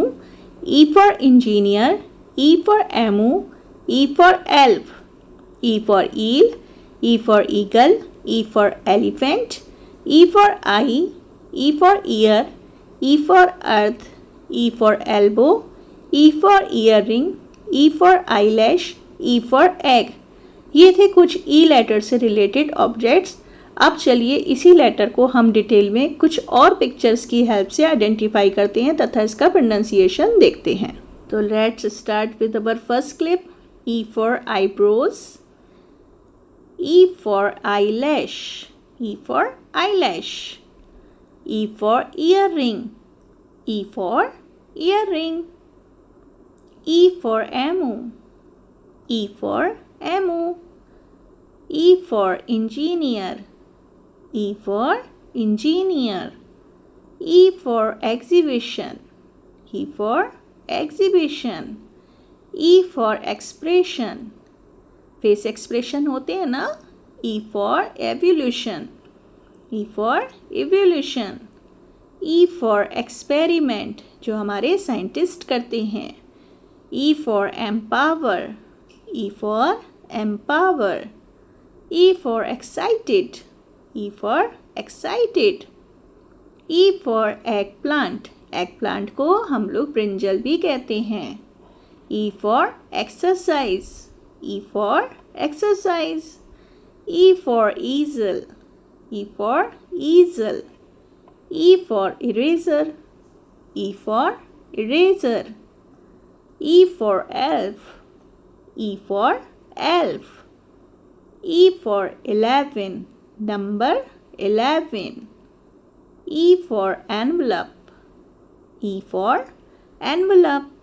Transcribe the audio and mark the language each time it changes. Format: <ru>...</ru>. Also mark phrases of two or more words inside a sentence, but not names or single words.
<en>E for engineer, E for emu, E for elf, E for eel, E for eagle, E for elephant, E for eye, E for ear, E for earth, E for elbow, E for earring, E for eyelash, E for egg।</en> <hi>ये थे कुछ E लेटर से</hi> <en>related objects.</en> <hi>अब चलिए इसी लेटर को हम डिटेल में कुछ और पिक्चर्स की हेल्प से आइडेंटिफाई करते हैं तथा इसका प्रोनाउंसिएशन देखते हैं।</hi> <en>तो let's start with our first clip. E for eyebrows, E for eyelash, E for eyelash, E for earring, E for earring, E for emu, E for emu, E for engineer, E for engineer, E for exhibition, E for exhibition, E for expression, face expression</en> <hi>होते हैं ना।</hi> <en>E for evolution, E for evolution, E for experiment,</en> <hi>जो हमारे साइंटिस्ट करते हैं।</hi> <en>E for empower, E for empower, E for excited, E for excited, E for eggplant, eggplant</en> <hi>को हम लोग ब्रिंजल भी कहते हैं।</hi> <en>E for exercise, E for exercise, E for easel, E for easel, E for eraser, E for eraser, E for elf, E for elf, E for 11, number 11, E for envelope, E for envelope,</en>